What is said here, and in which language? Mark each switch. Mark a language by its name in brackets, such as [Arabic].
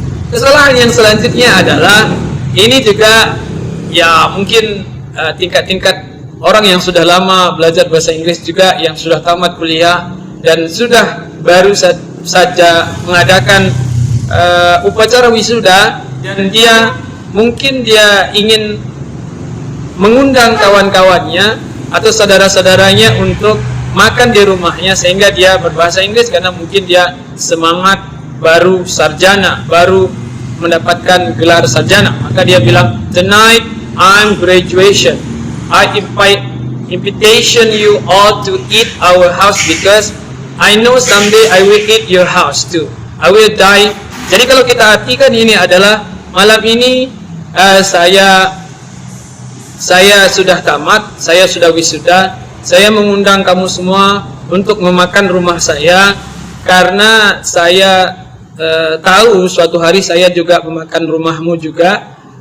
[Indonesian] Kesalahan yang selanjutnya adalah ini juga ya mungkin tingkat-tingkat orang yang sudah lama belajar bahasa Inggris juga, yang sudah tamat kuliah dan sudah baru saja mengadakan upacara wisuda, dan dia mungkin dia ingin mengundang kawan-kawannya atau saudara-saudaranya untuk makan di rumahnya, sehingga dia berbahasa Inggris karena mungkin dia semangat baru sarjana, baru mendapatkan gelar sarjana. [English] Maka dia bilang, tonight I'm graduation, I invitation you all to eat our house because I know someday I will eat your house too. I will die. [Indonesian] Jadi kalau kita artikan ini adalah malam ini saya sudah tamat, saya sudah wisuda, saya mengundang kamu semua untuk memakan rumah saya karena saya tahu suatu hari saya juga memakan rumahmu juga.